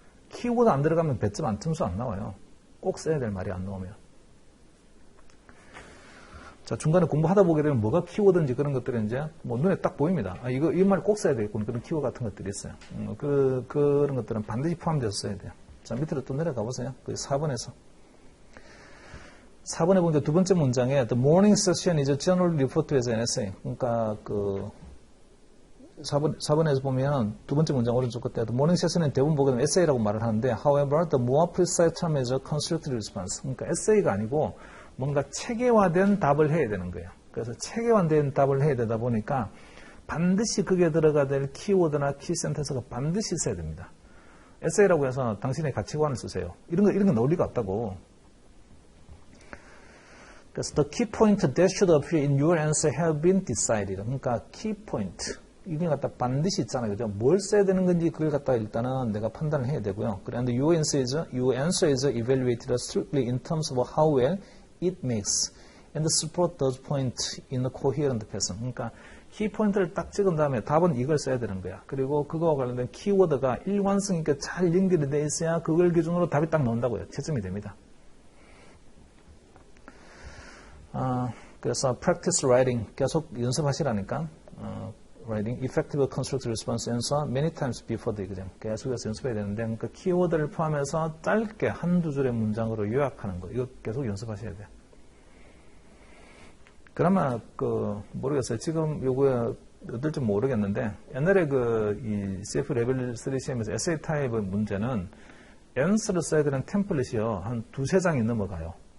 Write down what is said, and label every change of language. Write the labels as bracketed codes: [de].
[ko] 키워드 안 들어가면 배점 점수 안 나와요. 꼭 써야 될 말이 안 나오면. 자, 중간에 공부하다 보게 되면 뭐가 키워드인지 그런 것들이 이제 뭐 눈에 딱 보입니다. 이 말 꼭 써야 되겠구나. 그런 키워드 같은 것들이 있어요. 그런 것들은 반드시 포함돼서 써야 돼요. 자, 밑으로 또 내려가 보세요. 4번에서. 4번에 보니까 두 번째 문장에 [en] The morning session is generally referred to as an essay. [ko] 그러니까 4번에서 보면 두 번째 문장 오른쪽 끝에 The morning session은 대부분 보게 되면 essay라고 말을 하는데 [en] However, the more precise term is a constructed response. [ko] 그러니까 에세이가 아니고 뭔가 체계화된 답을 해야 되는 거예요. 그래서 체계화된 답을 해야 되다 보니까 반드시 그게 들어가야 될 키워드나 키센텐스가 반드시 있어야 됩니다. 에세이라고 해서 당신의 가치관을 쓰세요. 이런 건 논리가 없다고. 그래서 [en] the key point that should appear in your answer have been decided. [ko] 그러니까 key point. 이게 갖다 반드시 있잖아요. 그죠? 뭘 써야 되는 건지 그걸 갖다 일단은 내가 판단을 해야 되고요. 그런데 [en] your answer is evaluated strictly in terms of how well it makes and support those points in a coherent fashion. [ko] 그러니까 키포인트를 딱 찍은 다음에 답은 이걸 써야 되는 거야. 그리고 그거와 관련된 키워드가 일관성 있게 잘 연결이 돼 있어야 그걸 기준으로 답이 딱 나온다고요. 채점이 됩니다. 그래서 practice writing 계속 연습하시라니까. [en] writing effective constructive response answer many times before the exam. [ko] 계속해서 연습해야 되는데 그러니까 키워드를 포함해서 짧게 한두 줄의 문장으로 요약하는 거 이거 계속 연습하셔야 돼요. 그나마 모르겠어요. 지금 요거에 어떨지 모르겠는데 옛날에 이 CF 레벨 3 시험에서 에세이 타입의 문제는 answer를 써야 되는 템플릿이요 한 두세 장이 넘어가요.